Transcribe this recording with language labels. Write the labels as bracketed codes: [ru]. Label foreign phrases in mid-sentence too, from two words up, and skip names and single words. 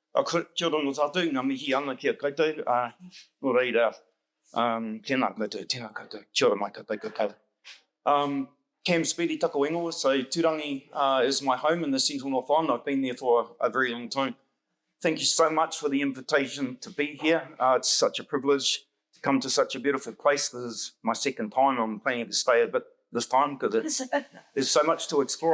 [mi] Kia ora no tātou, ngā mihi ana kia koutou. Nō reira, tēnā koutou, kia ora mai koutou koutou. Cam Speedy tako ingoa, [en] so Turangi is my home in the Central North Island. I've been there for a very long time. Thank you so much for the invitation to be here. It's such a privilege to come to such a beautiful place. This is my second time. I'm planning to stay a bit this time because there's so much to explore.